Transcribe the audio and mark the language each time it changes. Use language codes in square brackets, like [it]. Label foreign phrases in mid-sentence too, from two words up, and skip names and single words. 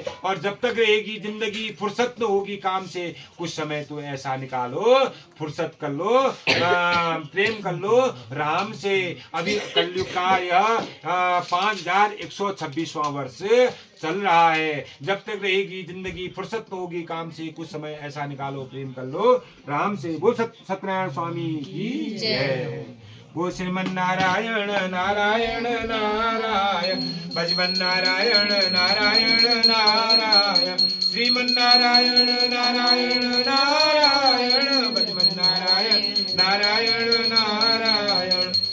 [hi] और जब तक रहेगी जिंदगी, फुर्सत न होगी काम से, कुछ समय तो ऐसा निकालो, फुर्सत कर लो, प्रेम कर लो राम से। अभी कलयुग का यह 5126वां वर्ष चल रहा है। जब तक रहेगी जिंदगी, फुर्सत न होगी काम से, कुछ समय ऐसा निकालो, प्रेम कर लो राम से। बोल सत्यनारायण स्वामी की जय। वो श्रीमन नारायण नारायण नारायण, भजमन नारायण नारायण नारायण, श्रीमन नारायण नारायण नारायण, भजमन नारायण नारायण नारायण।